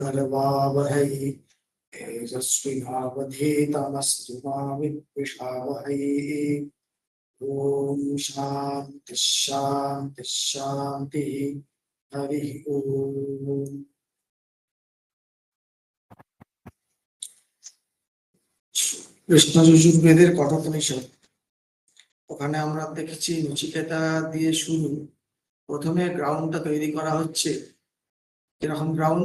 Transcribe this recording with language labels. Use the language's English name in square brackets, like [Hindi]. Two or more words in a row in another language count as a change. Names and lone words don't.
[Sanskrit] करवावहै तेजस्विनावधीतमस्तु मा विद्विषावहै। ओम शांति शांति शांति। हरि ओम। [Bangla] কৃষ্ণ যজুর্বেদের কথোপনিষদ, ওখানে আমরা দেখেছি নচিকেতা দিয়ে শুরু। প্রথমে গ্রাউন্ডটা তৈরি করা হচ্ছে। কিরকম গ্রাউন্ড?